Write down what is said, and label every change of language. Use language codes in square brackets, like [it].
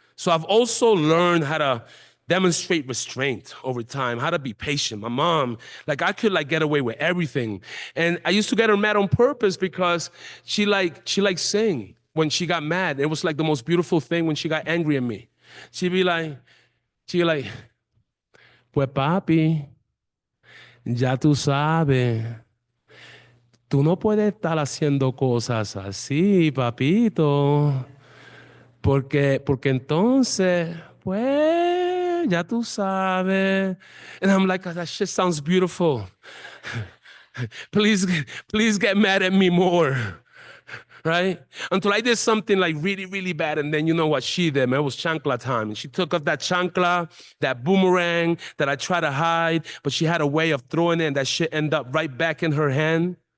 [en] So I've also learned how to demonstrate restraint over time, how to be patient. My mom, I could get away with everything. And I used to get her mad on purpose because she sing. When she got mad, it was like the most beautiful thing when she got angry at me. She'd be like, [es] pues papi, ya tú sabes, tú no puedes estar haciendo cosas así, papito, porque entonces, pues, ya tú sabes. [en] And I'm like, that shit sounds beautiful. Please get mad at me more. Right? Until I did something really, really bad. And then you know what she did, man? It was chancla time. And she took off that chancla, that boomerang that I tried to hide, but she had a way of throwing it and that shit ended up right back in her hand.